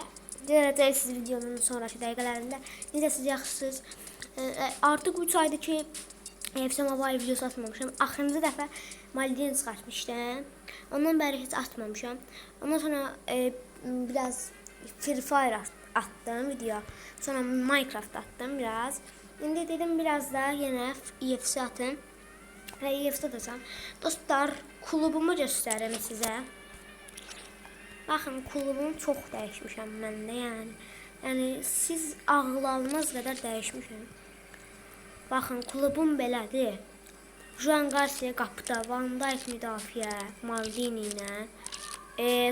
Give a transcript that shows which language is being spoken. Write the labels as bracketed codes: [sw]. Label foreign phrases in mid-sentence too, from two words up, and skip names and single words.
[az] Görəcəksiniz videonun sonraki dəqiqələrində. Necəsiniz? Artıq 3 aydır ki UFC Mobile videosu atmamışam. Axırıncı dəfə Maldini çıxartmışdım. Ondan bəri heç atmamışam. [tr] Ondan sonra biraz Free Fire attım video. Sonra Minecraft attım biraz. İndi dedim biraz da yine UFC atın ve UFC atacağım. [az] Dostlar, klubumu göstərim sizə. Baxın, klubum çox dəyişmişəm məndə, yəni siz ağlalınız qədər dəyişmişəm. Baxın, klubum belədir. Juan Garcia qapıda, Van Dijk müdafiə, Maldini ilə.